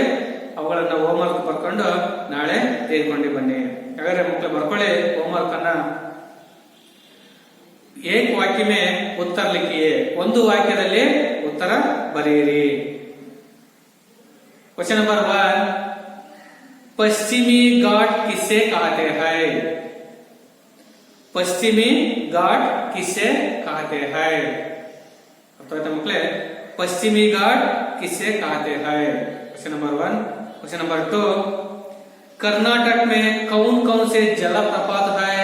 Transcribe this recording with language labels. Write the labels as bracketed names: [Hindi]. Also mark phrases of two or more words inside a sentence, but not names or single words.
[Kannada] ಅವುಗಳನ್ನ [English] home work [Kannada] ಬರ್ಕೊಂಡು ನಾಳೆ ತೆಗೆದುಕೊಂಡು ಬನ್ನಿ. ಹಾಗಾದ್ರೆ ಮಕ್ಕಳು ಬರ್ಕೊಳ್ಳಿ [English] home work [Kannada] ಅನ್ನ. [Hindi] एक वाक्य में उत्तर लिखिए, [Kannada] ಒಂದು ವಾಕ್ಯದಲ್ಲಿ ಉತ್ತರ ಬರೆಯಿರಿ. [English] question number 1, [Hindi] पश्चिमी घाट किसे कहते हैं? पश्चिमी घाट किसे कहते हैं? अर्थात मಕ್ಕಳೇ पश्चिमी घाट किसे कहते हैं? [English] question number 1. question number 2, [Hindi] कर्नाटक में कौन कौन से जलप्रपात है?